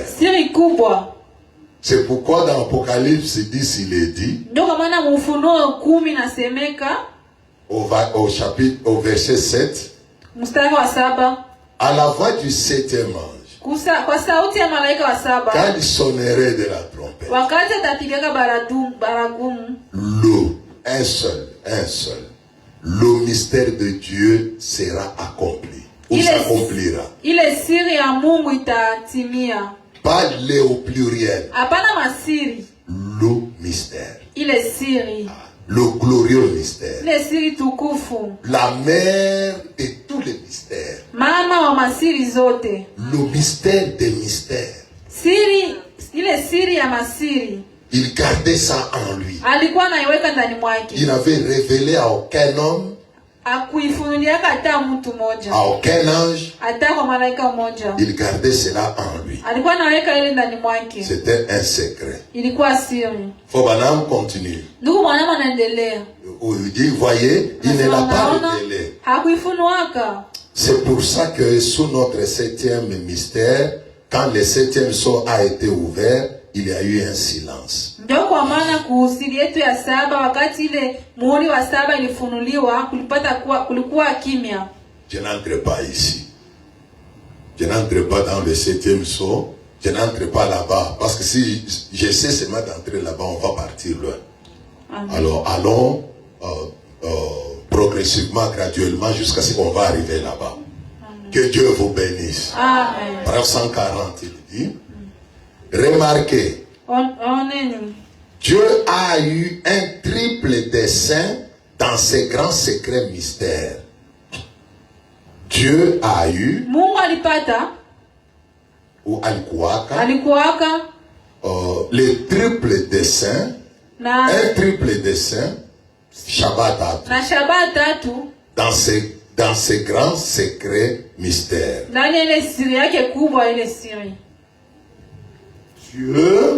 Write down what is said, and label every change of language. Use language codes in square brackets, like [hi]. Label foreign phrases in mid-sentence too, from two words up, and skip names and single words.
[fr] C'est pourquoi dans Apocalypse 10 il est dit, au verset 7, à la voix du septième ange, quand il sonnerait de la trompette, un seul, le mystère de Dieu sera accompli, ou s'accomplira. Pas le au pluriel. Le mystère. Le glorieux mystère. [sw] Ile siri tukufu. [fr] La mère de tous les mystères. [sw] Mama wa masiri zote. [fr] Le mystère des mystères. [sw] Siri, ile siri ya masiri. [fr] Il gardait ça en lui. [sw] Alikuwa anaiweka ndani mwake. [fr] Il n'avait révélé à aucun homme. [sw] Akuifunulia hata mtu mmoja. [fr] À aucun ange. [sw] Hata kwa malaika mmoja. [fr] Il gardait cela en lui. [sw] Alikuwa anaweka ile ndani mwake. [fr] C'était un secret. [sw] Ilikuwa siri. [fr] Branham continue. [sw] Ndugu Branham anaendelea. [fr] Vous voyez, il ne l'a pas révélé. [sw] Hakuifunuaka. [fr] C'est pour ça que sous notre 7e mystère, quand le 7e sceau a été ouvert, il y a eu un silence. [sw] Ndio kwa maana kuhusili yetu ya 7 wakati ile muhuri wa 7 ilifunuliwa kulikuwa kimya. [fr] Je n'entre pas ici. Je n'entre pas dans le 7e sceau. Je n'entre pas là-bas. Parce que si j'essaie seulement d'entrer là-bas, on va partir loin. Amen. Alors allons progressivement, graduellement, jusqu'à ce qu'on va arriver là-bas. Que Dieu vous bénisse. Amen. Paragraphe 140, il dit. Remarquez. Dieu a eu un triple dessein dans ces grands secrets mystères. Dieu a eu. [sw] Mungu alipata. Ou alikuwaka. [fr] Le triple dessein. Un triple dessein. Shabbat. [sw] Na Shabbat tatu. [fr] Dans ces grands secrets mystères. Dieu,